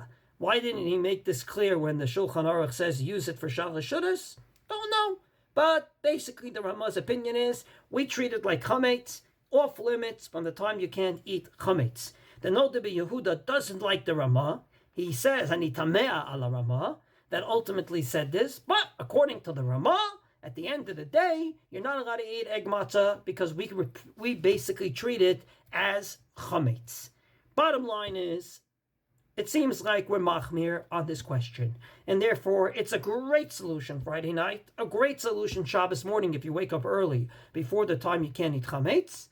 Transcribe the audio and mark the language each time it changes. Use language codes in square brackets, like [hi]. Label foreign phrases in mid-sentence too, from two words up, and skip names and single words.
[en] Why didn't he make this clear when the Shulchan Aruch says use it for Shlishit? Don't know. But basically the Ramah's opinion is we treat it like chametz, off limits from the time you can't eat chametz. The Noda Yehuda doesn't like the Ramah. He says, [he] "אני תמה על [en] Ramah," that ultimately said this. But according to the Ramah, at the end of the day, you're not allowed to eat egg matzah because we basically treat it as chametz. Bottom line is, it seems like we're machmir on this question, and therefore it's a great solution Friday night, a great solution Shabbos morning if you wake up early before the time you can't eat chametz.